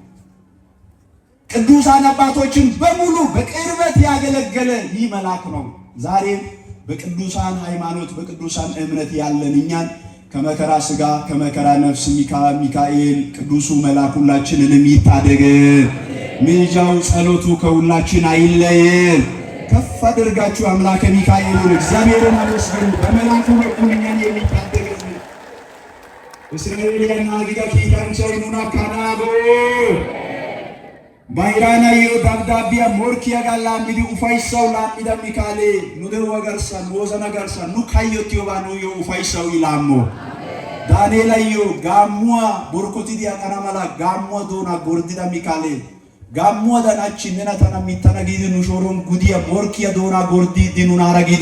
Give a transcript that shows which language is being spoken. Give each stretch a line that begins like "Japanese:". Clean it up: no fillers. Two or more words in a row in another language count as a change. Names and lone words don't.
Amharic: ቅዱሳን አባቶችን በሙሉ በቅርበት ያገለገለ ይህ መልአክ ነው። ዛሬም በቅዱሳን ሃይማኖት በቅዱሳን እምነት ያለን እኛን ከመከራ ሥጋ ከመከራ ነፍስ ሚካኤል ቅዱሱ መልአክ ሁላችንንም ይታደገን። ምልጃው ጸሎቱ ከሁላችን አይለየን። ከፍ አድርጋችሁ አምላከ ሚካኤልን እግዚአብሔርን አመስግኑ። በመልአኩ በኩል እኛን የሚታደገን
Wolaytta: እስራኤልና ጊጋ ኪታንቻይኑና ካናቦ ባይራና ዮ ዳብዳቢያ ሞርኪያ ጋላ ሚዲ ኡፋይሳው ላሚዳ ሚካኤል ኑደው ወገርሳን ወዘና ገርሳን ኑ ካዮቲዮ ባኑ ዮ ኡፋይሳው ይላሞ ዳንኤል ዮ ጋሙዋ ቦርኮቲ ዲያ ቀናማላ ጋሙዋ ዶና ጎርዲዳ ሚካኤል ጋሙዋ ዳናቺ ነናታና ሚታናጊድ ኑሾሮም ጉዲያ ሞርኪያ ዶና ጎርዲ ዲኑና አራጊዶ